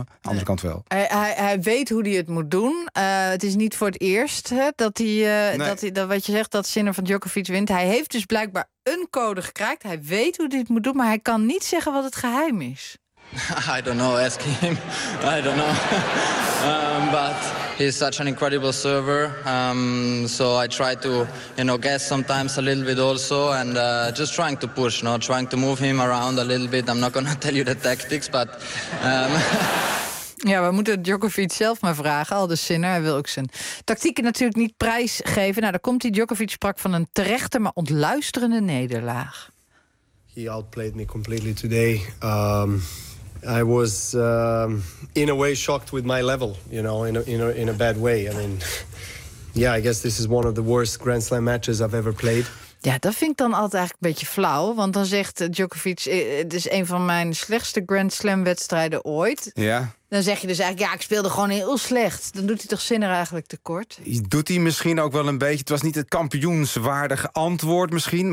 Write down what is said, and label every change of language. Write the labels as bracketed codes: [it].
[nl] Aan de andere kant wel. Hij weet hoe hij het moet doen. Het is niet voor het eerst dat hij... Nee. Dat wat je zegt, dat Sinner van Djokovic wint. Hij heeft dus blijkbaar een code gekraakt. Hij weet hoe dit moet doen, maar hij kan niet zeggen wat het geheim is. [en] I don't know, ask him. I don't know. But he's such an incredible server. So I try to, you know, guess sometimes a little bit also. And just trying to push, you know, trying to move him around a little bit. I'm not gonna tell you the tactics, but... [nl] Ja, we moeten Djokovic zelf maar vragen. Al de Sinner, hij wil ook zijn tactieken natuurlijk niet prijsgeven. Nou, daar komt hij. Djokovic sprak van een terechte, maar ontluisterende nederlaag. [en] He outplayed me completely today. I was in a way shocked with my level, you know, in a bad way. I mean, yeah, I guess this is one of the worst Grand Slam matches I've ever played. [nl] Ja, dat vind ik dan altijd eigenlijk een beetje flauw. Want dan zegt Djokovic, het is een van mijn slechtste Grand Slam wedstrijden ooit. Ja. Dan zeg je dus eigenlijk, ja, ik speelde gewoon heel slecht. Dan doet hij toch Sinner eigenlijk tekort? Doet hij misschien ook wel een beetje. Het was niet het kampioenswaardige antwoord misschien.